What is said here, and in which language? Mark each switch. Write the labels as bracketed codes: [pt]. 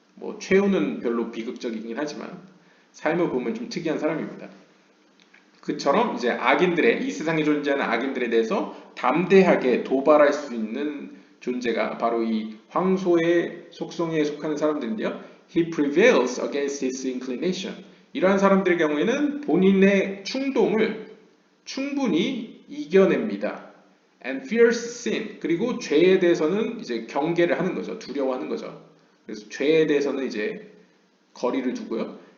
[ko] 뭐 최후는 별로 비극적이긴 하지만 삶을 보면 좀 특이한 사람입니다. 그처럼 이제 이 세상에 존재하는 악인들에 대해서 담대하게 도발할 수 있는 존재가 바로 이 황소의 속성에 속하는 사람들인데요. [en] He prevails against his inclination. [ko] 이러한 사람들의 경우에는 본인의 충동을 충분히 이겨냅니다. [en] And fears sin. [ko] 그리고 죄에 대해서는 이제 경계를 하는 거죠. 두려워하는 거죠. 그래서 죄에 대해서는 이제 거리를 두고요.